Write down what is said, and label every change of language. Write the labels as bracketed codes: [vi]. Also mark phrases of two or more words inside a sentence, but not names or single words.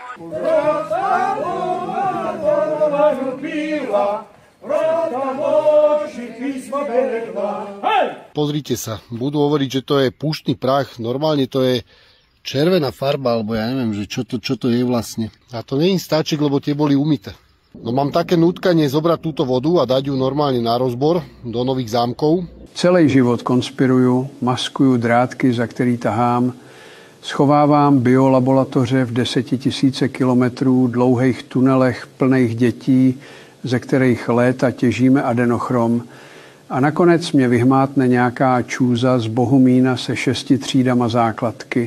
[sk] Pozrite sa, budú hovoriť, že to je púštny prach, normálne to je červená farba, alebo ja neviem, že čo to je vlastne. A to nie je stáček, lebo tie boli umyté. No mám také nutkanie zobrať túto vodu a dať ju normálne na rozbor do Nových Zámkov. [cs] Celý život konspiruju, maskuju drátky, za který tahám, schovávám biolaboratoře v 10 000 kilometrů dlouhých tunelech plných dětí, ze kterých léta těžíme adenochrom. A nakonec mě vyhmátne nějaká čůza z Bohumína se 6 třídama základky.